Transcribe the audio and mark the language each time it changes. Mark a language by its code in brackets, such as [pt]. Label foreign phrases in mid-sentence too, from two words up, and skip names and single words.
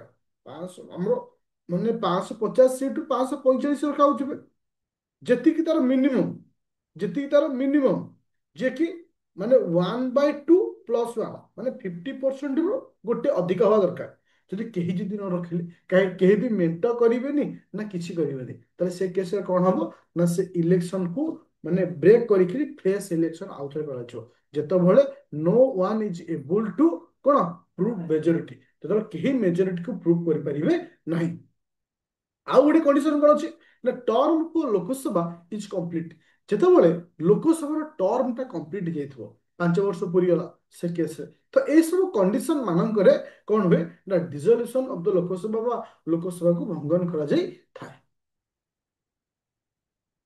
[or] 500, ଆମର ମାନେ 550 ସିଟ୍ 545 ରଖାଉଥିବେ, ଯେତିକି ତାର ମିନିମମ୍, ଯେତିକି ତାର ମିନିମମ୍, ଯେ କି ମାନେ 1/2 +1, ମାନେ 50%ରୁ ଗୋଟେ ଅଧିକ ହବା ଦରକାର। ଯଦି କେହି ଯଦି ନ ରଖିଲେ, କେହି ବି ମେଣ୍ଟ କରିବେନି ନା କିଛି କରିବେନି, ତାହେଲେ ସେ କେସରେ କଣ ହବ ନା, ସେ ଇଲେକ୍ସନକୁ ମାନେ ବ୍ରେକ୍ କରିକି [en] fresh election [or] ଆଉଥରେ କରାଯିବ। ଯେତେବେଳେ [en] no one is able to [or] କଣ [en] prove majority, [or] ଯେତେବେଳେ କେହି ମେଜରିଟିକୁ ପ୍ରୁଭ କରିପାରିବେ ନାହିଁ। ଆଉ ଗୋଟେ କଣ୍ଡିସନ କଣ ଅଛି ନା, [en] term for Lok Sabha is complete, [or] ଯେତେବେଳେ ଲୋକସଭାର ଟର୍ମଟା କମ୍ପ୍ଲିଟ ହେଇଯାଇଥିବ, 5 ବର୍ଷ ପୁରିଗଲା ସେ କେସରେ, ତ ଏଇସବୁ କଣ୍ଡିସନ ମାନଙ୍କରେ କଣ ହୁଏ ନା, [en] dissolution of the Lok Sabha [or] ବା ଲୋକସଭାକୁ ଭଙ୍ଗନ କରାଯାଇଥାଏ।